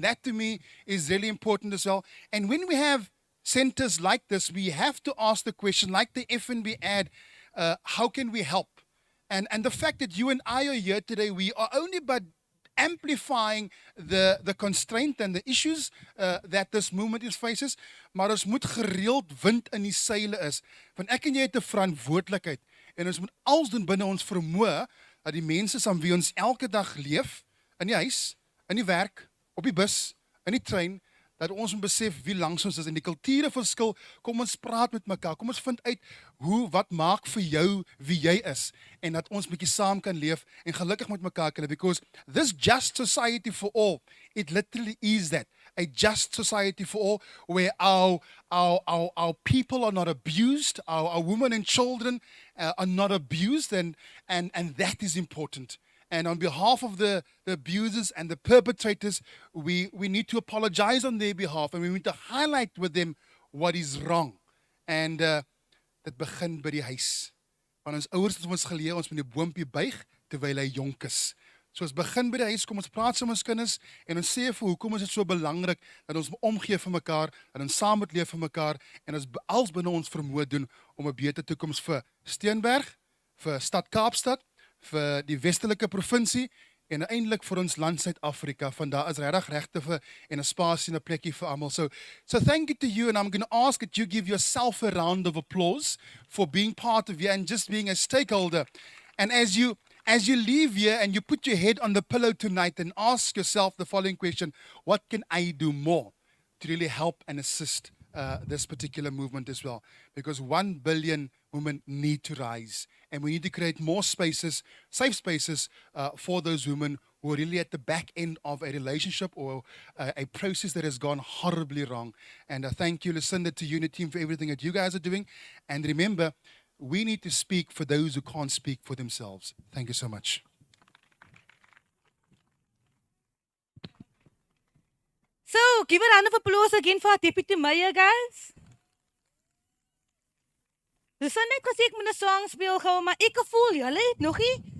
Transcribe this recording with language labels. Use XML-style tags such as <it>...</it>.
<en>That to me is really important as well. And when we have centers like this, we have to ask the question, like the FNB ad, how can we help? And the fact that you and I are here today, we are only but amplifying the constraint and the issues that this movement faces,</en> <af>maar ons moet gereeld wind in die seile is. Want ek en jy het 'n verantwoordelikheid en ons moet alles doen binne ons vermoë dat die mense saam wie ons elke dag leef, in die huis, in die werk, op die bus, in die trein, dat ons moet besef wie langs ons is en die kulture verskil. Kom ons praat met mekaar. Kom ons vind uit wat maak vir jou wie jy is en dat ons bietjie saam kan leef</af> <en>en gelukkig met mekaar kan leef, because this just society for all, it literally is that, a just society for all, where our people are not abused, our women and children are not abused, and that is important. And on behalf of the abusers and the perpetrators, we need to apologize on their behalf, and we need to highlight with them what is wrong.</en> <af>And dit begin by die huis. Want ons ouers het ons geleer, ons moet die boompie buig terwyl hy jonk is. So ons begin by die huis, kom ons praat saam met ons kinders en ons sê vir hoekom is dit so belangrik dat ons omgee vir mekaar, dat ons saam moet leef vir mekaar en ons als binne ons vermoë doen om 'n beter toekoms vir Steenberg, vir Stad Kaapstad, vir die Westelike provinsie en eintlik vir ons land Suid-Afrika. Van daar is regtig regte vir en 'n spasie en 'n plekkie vir almal.</af> <en>So thank you to you, and I'm going to ask that you give yourself a round of applause for being part of here and just being a stakeholder. And as you leave here and you put your head on the pillow tonight and ask yourself the following question: what can I do more to really help and assist this particular movement as well? Because 1 billion women need to rise, and we need to create more spaces, safe spaces for those women who are really at the back end of a relationship or a process that has gone horribly wrong. And thank you, Lucinda, to you and the team for everything that you guys are doing. And remember, we need to speak for those who can't speak for themselves. Thank you so much. So, give a round of applause again for our Deputy Mayor, guys.</en> <af>Dus dan net gesê ek moet 'n song speel gou, maar ek voel julle het nog nie.</af>